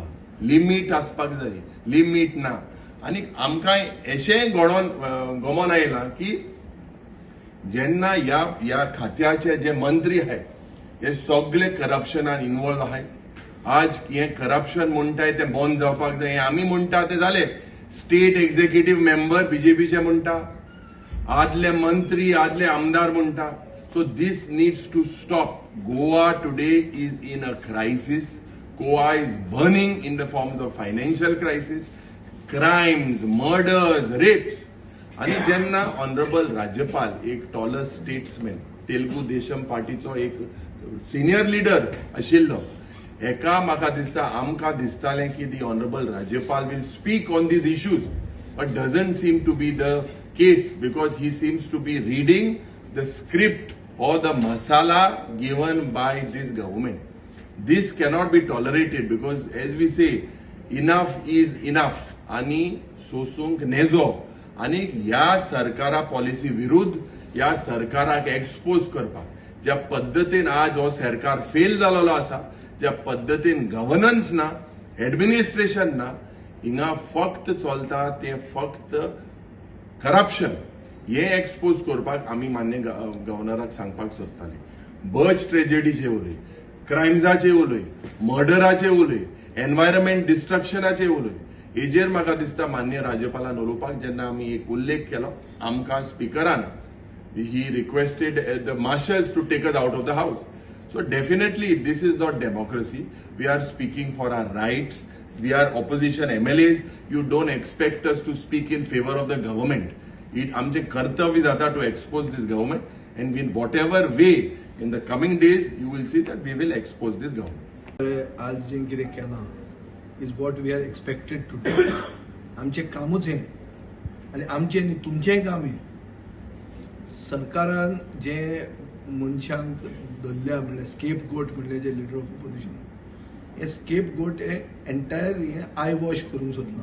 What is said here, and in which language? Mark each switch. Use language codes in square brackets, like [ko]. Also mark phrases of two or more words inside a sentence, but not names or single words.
[kok] लिमीट आसपाक जाय, लिमीट ना. आनी आमकां अशेंय गमोन आयलां की जेन्ना ह्या खात्याचे जे मंत्री आहाय हे सगळे करप्शनान इन्वॉल्व आहाय. आज हे करप्शन म्हणटाय ते बंद जावपाक जाय. आमी म्हणटा ते जाले. [en] state executive member [kok] बीजेपीचे म्हणटा, आदले मंत्री आदले आमदार म्हणटा. [en] so this needs to stop. Goa today is in a crisis. Goa is burning in the forms of financial crisis, crimes, murders, rapes. [kok] आणि जेन्ना ऑनरेबल राज्यपाल एक [en] taller statesman [kok] तेलुगू देशम पार्टीचो एक सिनियर लीडर आशिल्लो, हेका म्हाका दिसता आमकां दिसतालें की [en] the honourable Rajyapal will speak on these issues but doesn't seem to be the case because he seems to be reading the script or the masala given by this government. This cannot be tolerated because as we say, enough is enough. [kok] आणि सोसूंक नेजो आणि ह्या सरकारा पॉलिसी विरुद्ध ह्या सरकाराक एक्सपोज करपाक ज्या पद्दतीन आज हो सरकार फेल जालेलो आसा, ज्या पद्दतीन गव्हर्नन्स ना, एडमिनिस्ट्रेशन ना, हिंगा फक्त चलता ते फक्त करप्शन. हे एक्सपोज करपाक आमी मान्य गव्हर्नराक सांगपाक सोदताले. बर्च ट्रेजेडीचे उलय, क्रायम्साचे उलय, मर्डराचे उलय, एनवायरमेंट डिस्ट्रक्शनाचे उलय. हेजेर म्हाका दिसता मान्य राज्यपालान उलोवपाक जेन्ना आमी एक उल्लेख केलो आमकां स्पिकरान [en] he requested the marshals to take us out of the house. So definitely this is not democracy. We are speaking for our rights. We are opposition MLAs. You don't expect us to speak in favor of the government. [kok] आमचे कर्तव्य जाता [en] to expose this government, [kok] and in whatever way in the coming days you will see that we will expose this government. आज जे कितें केलां [en] is what we are expected to do. [kok] आमचे कामूच हें आनी आमचें न्ही तुमचेंय काम हें. सरकारान जे मनशांक धरल्या म्हणल्यार [en] scape goat [kok] म्हणले जे [en] leader of opposition, [kok] हे [en] scape goat [kok] हे एंटायर हे [en] eye wash [kok] करूंक सोदना.